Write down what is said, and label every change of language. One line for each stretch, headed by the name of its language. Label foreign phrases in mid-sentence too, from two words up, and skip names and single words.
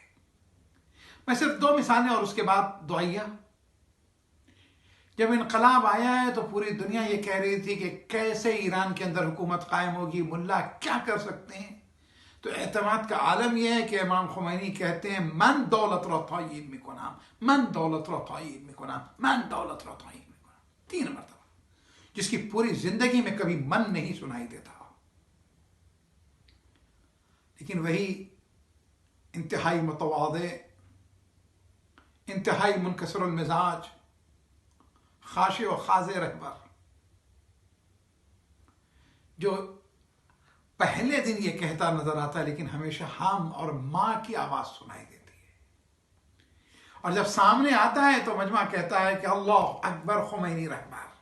Urdu: میں صرف 2 مثالیں اور اس کے بعد دعائیہ. جب انقلاب آیا ہے تو پوری دنیا یہ کہہ رہی تھی کہ کیسے ایران کے اندر حکومت قائم ہوگی، ملا کیا کر سکتے ہیں. تو اعتماد کا عالم یہ ہے کہ امام خمینی کہتے ہیں
Persian: من دولت را تعیین میکنم، من دولت را تعیین میکنم، من دولت را تعیین میکنم،
Urdu: 3 مرتبہ، جس کی پوری زندگی میں کبھی من نہیں سنائی دیتا. لیکن وہی انتہائی متواضع، انتہائی منکسر المزاج، خاشع و خاضع رہبر جو پہلے دن یہ کہتا نظر آتا ہے لیکن ہمیشہ ہم اور ماں کی آواز سنائی دیتی ہے، اور جب سامنے آتا ہے تو مجمع کہتا ہے کہ
Persian: اللہ اکبر خمینی رہبر.